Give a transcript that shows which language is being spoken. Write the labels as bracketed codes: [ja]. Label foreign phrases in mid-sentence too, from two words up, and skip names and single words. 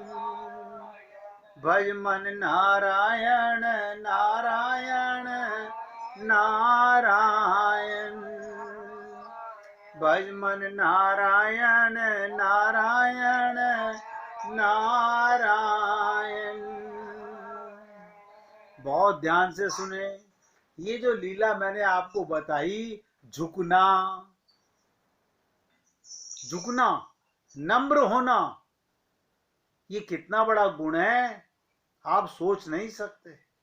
[hi] भज मन नारायण नारायण नारायण। भज मन नारायण नारायण नारायण। बहुत ध्यान से सुने। ये जो लीला मैंने आपको बताई, झुकना, झुकना, नम्र होना, ये कितना बड़ा गुण है आप सोच नहीं सकते।